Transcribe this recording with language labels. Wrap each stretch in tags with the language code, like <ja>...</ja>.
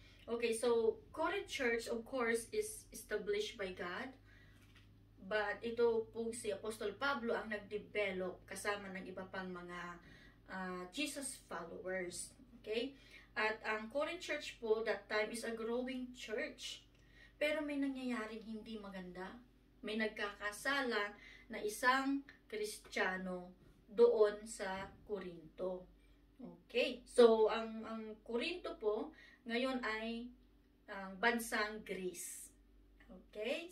<en>Okay, so Corinth Church, of course, is established by God.</en> <tl>But ito po si Apostol Pablo ang nag-develop kasama ng iba pang mga Jesus followers.</tl> <en>Okay?</en> <tl>At ang</tl> <en>Corinth Church po, that time is a growing church.</en> <tl>Pero may nangyayaring hindi maganda. May nagkakasala na isang Kristiyano doon sa Corinto. Okay. So, ang Corinto po, ngayon ay bansang Greece. Okay.</tl>